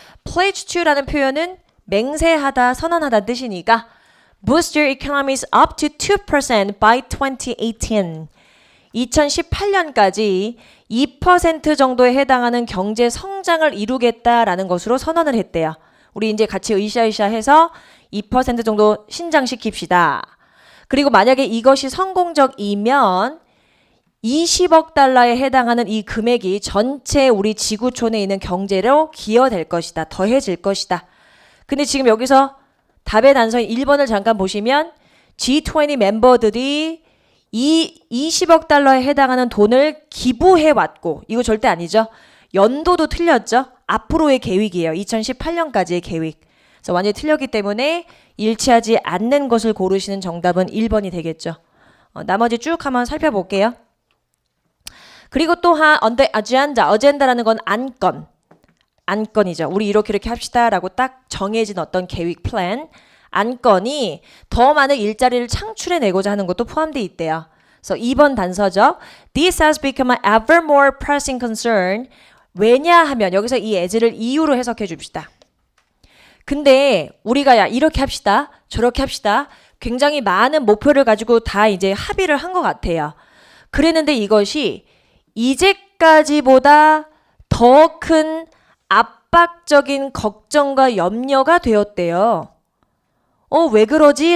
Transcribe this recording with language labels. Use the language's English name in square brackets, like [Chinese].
[English] pledge to라는 [Korean] 표현은 맹세하다, 선언하다 뜻이니까 [English] boost their economies up to 2% by 2018. [Korean] 2018년까지 2% 정도에 해당하는 경제 성장을 이루겠다라는 것으로 선언을 했대요. 우리 이제 같이 으쌰으쌰 해서 2% 정도 신장시킵시다. 그리고 만약에 이것이 성공적이면 20억 달러에 해당하는 이 금액이 전체 우리 지구촌에 있는 경제로 기여될 것이다. 더해질 것이다. 근데 지금 여기서 답의 단서인 1번을 잠깐 보시면 G20 멤버들이 이 20억 달러에 해당하는 돈을 기부해 왔고 이거 절대 아니죠. 연도도 틀렸죠. 앞으로의 계획이에요. 2018년까지의 계획. 그래서 완전히 틀렸기 때문에 일치하지 않는 것을 고르시는 정답은 1번이 되겠죠. 나머지 쭉 한번 살펴볼게요. 그리고 또한 on the agenda, agenda라는 건 안건이죠. 우리 이렇게 합시다라고 딱 정해진 어떤 계획 플랜, 안건이 더 많은 일자리를 창출해내고자 하는 것도 포함되어 있대요. 그래서 2번 단서죠. [English] This has become an ever more pressing concern. [Korean] 왜냐하면 여기서 이 as를 이유로 해석해 줍시다. 근데 우리가 야 이렇게 합시다. 저렇게 합시다. 굉장히 많은 목표를 가지고 다 이제 합의를 한 것 같아요. 그랬는데 이것이 이제까지보다 더 큰 압박적인 걱정과 염려가 되었대요. 왜 그러지?